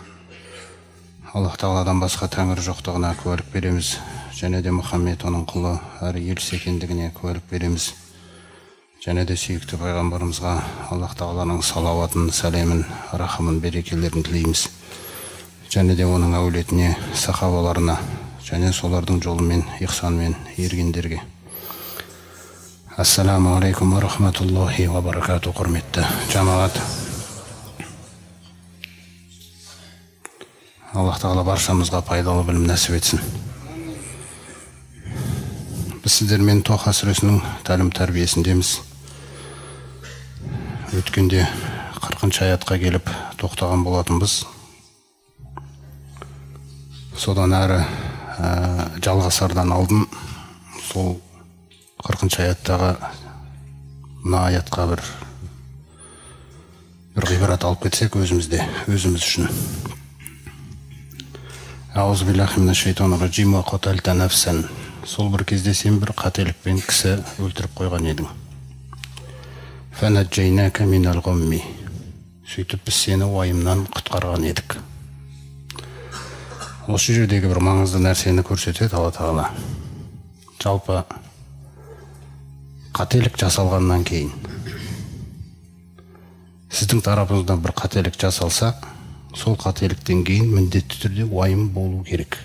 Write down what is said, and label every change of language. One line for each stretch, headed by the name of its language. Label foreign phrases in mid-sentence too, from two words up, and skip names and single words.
Kazakh: Аллах Тағаладан басқа тәңір жоқтығына куәлік береміз, және де Мұхаммед оның құлы әрі елші екендігіне куәлік береміз. Және де сүйікті пайғамбарымызға Аллах Тағаланың салауатын, сәлемін, рахымын, берекелерін тілейміз. Және де оның әулетіне, сахабаларына, және солардың жолымен, ихсанмен ергендерге.
Arabic: السلام عليكم ورحمة الله وبركاته,
Kazakh: құрметті жамағат. Аллах Тағала баршамызға пайдалы білім нәсіп етсін. Біз сіздермен Тоха сүресінің тәлім тәрбиесіндеміз. Өткенде 40 аятқа келіп тоқтаған болатынбыз. Содан әрі жалғасардан алдын сол 40 аяттағы мына аятқа бір ғибрат алып кетсек өзіміз үшін.
Arabic: أعوذ بالله من الشيطان الرجيم وقتلت نفسا.
Kazakh: Сол бір кезде сен бір қателікпен кісі өлтіріп қойған едің.
Arabic: فنجيناك من الغم.
Kazakh: Сөйтіп біз сені уайымнан құтқарған едік. Осы жердегі бір маңызды нәрсені көрсетеді Алла Тағала. Жалпы қателік жасалғаннан кейін, сіздің тарапыңыздан бір қателік жасалса, сол қателіктен кейін міндетті түрде уайым болу керек.